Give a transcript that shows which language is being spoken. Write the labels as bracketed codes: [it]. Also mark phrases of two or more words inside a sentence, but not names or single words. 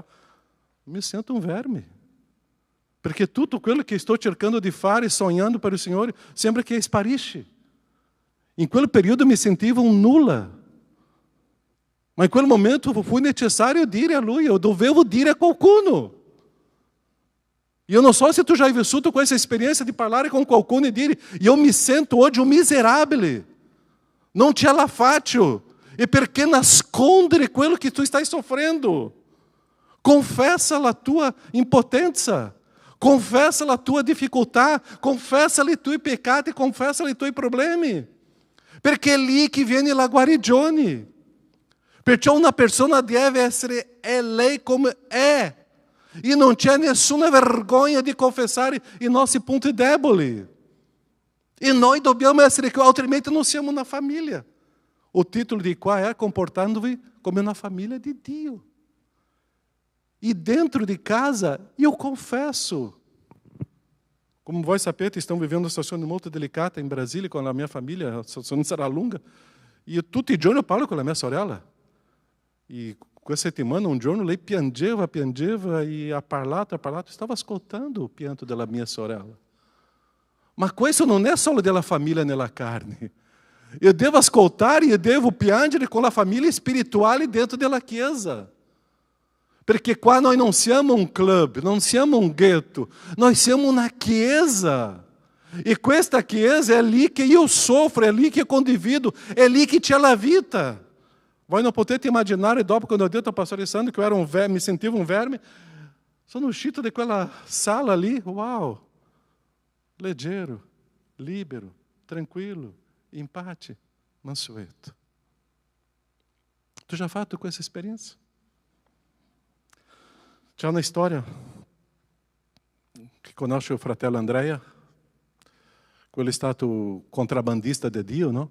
[it] Mi sento un verme. Perché tutto quello che sto cercando di fare, sognando per il Signore, sembra che sparisce. In quel periodo mi sentivo un nulla. Ma in quel momento fu necessario dire a lui, eu dovevo dire a qualcuno. [pt] Eu não so se tu já [it] hai vissuto [pt] com essa experiência de parlare com [it] qualcuno e dire, [pt] eu me sento hoje um miserável, [it] non ce la faccio, e perché nascondere quello che tu stai soffrendo? [pt] Confessa a tua impotência, confessa a tua dificuldade, [it] confessa i tuoi peccati, confessa i tuoi problemi, perché è lì che viene la guarigione. Perciò una persona deve essere lei come è. E non c'è nessuna vergogna di confessare i nostri punti deboli. E noi dobbiamo essere qui, altrimenti non siamo una famiglia. [pt] O título [it] di qua è comportando-vi come una famiglia di Dio. [pt] E dentro de casa, eu confesso. [it] Como voi sapete, stiamo vivendo una situazione molto delicata in Brasile con la mia famiglia, la situazione sarà lunga. E tutti i giorni io parlo con la mia sorella. E questa settimana, un giorno, lei piangeva e ha parlato, stava ascoltando il pianto della mia sorella. Ma questo non è solo della famiglia nella carne. Io devo ascoltare e devo piangere con la famiglia spirituale dentro della chiesa. Perché qua noi non siamo un club, non siamo un ghetto, noi siamo una chiesa. E questa chiesa è lì che io soffro, è lì che condivido, è lì che c'è la vita. Voi non potete immaginare, dopo quando ho detto [pt] ao pastor Alessandro que eu era um verme, me sentiva um verme, [it] sono uscito di quella sala lì, uau, leggero, libero, tranquillo, in pace, mansueto. Tu já fatto questa esperienza? C'è una storia che conosce il fratello Andrea, quello è stato contrabbandista di Dio, no?